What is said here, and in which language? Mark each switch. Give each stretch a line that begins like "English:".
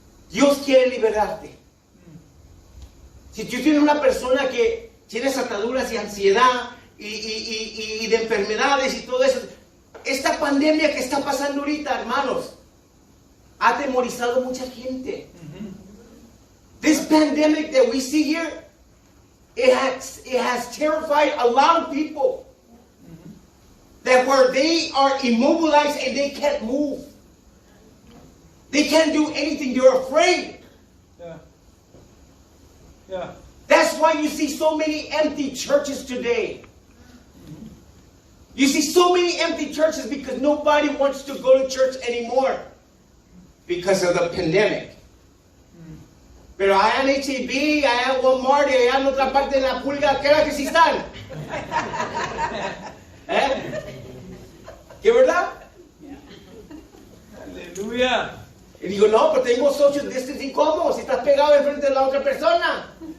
Spanish: Dios quiere liberarte. Si tú tienes una persona que tienes ataduras y ansiedad y de enfermedades y todo eso, esta pandemia que está pasando ahorita, hermanos, ha atemorizado mucha gente.
English: This pandemic that we see here, it has terrified a lot of people. That where they are immobilized and they can't move. They can't do anything. They're afraid. Yeah. Yeah. That's why you see so many empty churches today. You see so many empty churches because nobody wants to go to church anymore because of the pandemic.
Spanish: Pero allá en H-E-B, allá en Walmart, y allá en otra parte de la pulga, ¿qué era que sí están? ¿Eh? ¿Qué verdad? Aleluya. Y digo, no, pero tengo
English: social distancing,
Spanish: ¿cómo? Si estás pegado enfrente de la otra persona.